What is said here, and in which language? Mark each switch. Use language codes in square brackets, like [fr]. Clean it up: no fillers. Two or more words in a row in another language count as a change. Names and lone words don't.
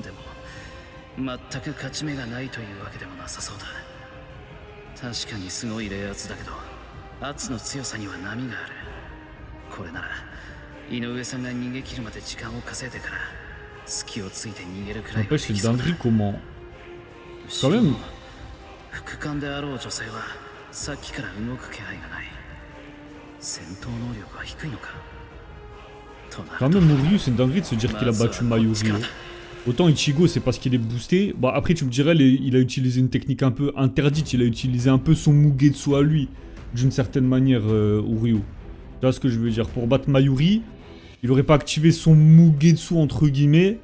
[ja] でも全く勝ち目がないというわけでもなさそうだ。確かにすごい冷圧だけど圧の強さには波がある。これなら井上さんが逃げ切るまで時間を稼いでから隙をついて逃げるくらいはで [fr] N'empêche, [ja] き [fr] c'est [ja] そうだ。 [fr] dinguerie comment. [ja] し [fr] Quand [ja] か [fr] même. [ja] も副官であろう女性はさっきから動く気配がない。戦闘能力は低いのか。となると [fr] Quand même, Moriyu, c'est une dinguerie de se dire qu'il a battu Mayuri. Hein. Autant Ichigo, c'est parce qu'il est boosté. Bon, après, tu me dirais, il a utilisé une technique un peu interdite. Il a utilisé un peu son Mugetsu à lui, d'une certaine manière, Uryu. Tu vois ce que je veux dire? Pour battre Mayuri, il aurait pas activé son Mugetsu, entre guillemets.